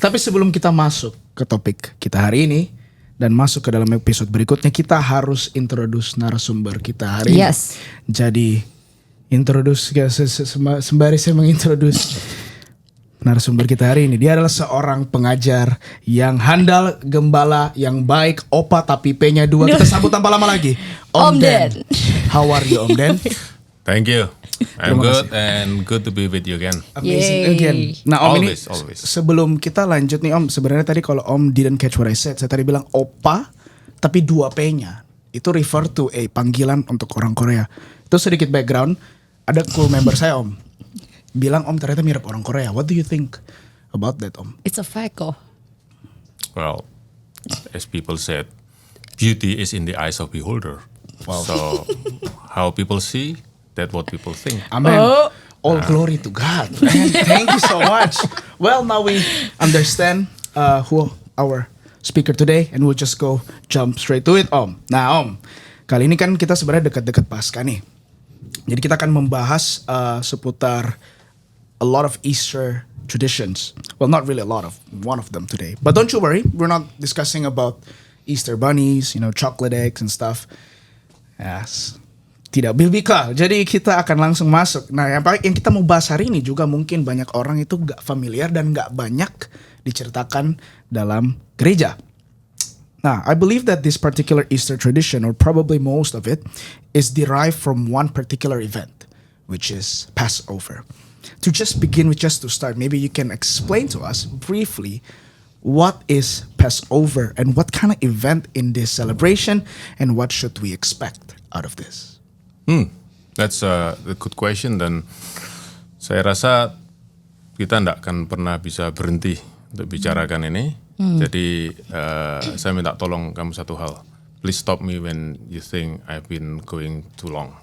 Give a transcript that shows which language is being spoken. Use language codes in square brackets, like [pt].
[id] Tapi sebelum kita masuk ke topik kita hari ini dan masuk ke dalam episode berikutnya, kita harus introduce narasumber kita hari ini. Jadi introduce sembari saya mengintroduce narasumber kita hari ini. Dia adalah seorang pengajar yang handal, gembala, yang baik, opa tapi P-nya 2. Kita sambut tanpa lama lagi, Om Den. [en] How are you, [id] Om Den? [en] Thank you. I'm good and good to be with you again. Amazing again. Nah, Om, always. [id] Sebelum kita lanjut nih Om, sebenarnya tadi kalau Om [en] didn't catch what I said, [id] saya tadi bilang opa tapi 2 P-nya. Itu [en] refer to [id] panggilan untuk orang Korea. Itu sedikit background. Ada cool member saya Om, bilang Om ternyata mirip orang Korea. [en] What do you think about that Om? It's a fact [id] kok. [en] Well, as people said, beauty is in the eyes of beholder. Wow. So how people see, that's what people think. Amen. All glory to God. Man, thank you so much. Well, now we understand who our speaker today, and we'll just jump straight to it, Om. [id] Nah, Om, kali ini kan kita sebenarnya dekat-dekat Paskah nih. Jadi kita akan membahas seputar [en] a lot of Easter traditions. Well, not really a lot of, one of them today. But don't you worry, we're not discussing about Easter bunnies, chocolate eggs and stuff. [id] Yes. Tidak biblical. Jadi kita akan langsung masuk. Nah, yang kita mau bahas hari ini juga mungkin banyak orang itu gak familiar dan gak banyak diceritakan dalam gereja. [en] Nah, I believe that this particular Easter tradition, or probably most of it, is derived from one particular event, which is Passover. To just begin with, just to start, maybe you can explain to us briefly what is Passover and what kind of event in this celebration and what should we expect out of this? That's a good question, [id] dan saya rasa kita tidak akan pernah bisa berhenti untuk bicarakan ini. Jadi saya minta tolong kamu satu hal. [en] Please stop me when you think I've been going too long.